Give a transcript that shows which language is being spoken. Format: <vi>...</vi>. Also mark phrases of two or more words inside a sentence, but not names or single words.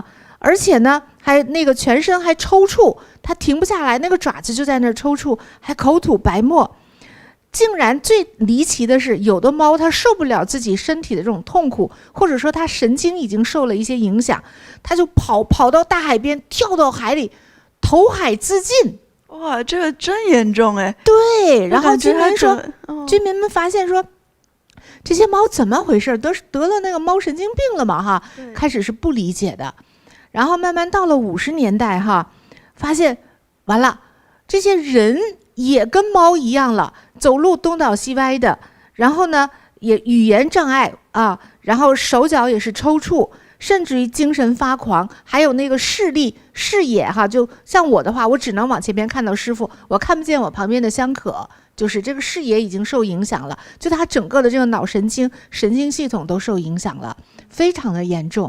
<zh>而且呢，還那個全身還抽搐，它停不下來，那個爪子就在那兒抽搐，還口吐白沫。竟然最離奇的是，有的貓它受不了自己身體的這種痛苦，或者說它神經已經受了一些影響，它就跑到大海邊，跳到海裡，投海自盡。哇，這個真嚴重哎！對，然後居民們發現說，這些貓怎麼回事？得了那個貓神經病了嘛哈？開始是不理解的。然後慢慢到了50年代哈，發現完了，這些人也跟貓一樣了，走路東倒西歪的，然後呢也語言障礙啊，然後手腳也是抽搐， 甚至于精神發狂，還有那個視野哈，就像我的話，我只能往前邊看到師父，我看不見我旁邊的香可，就是這個視野已經受影響了，就他整個的這個腦神經系統都受影響了，非常的嚴重。</zh>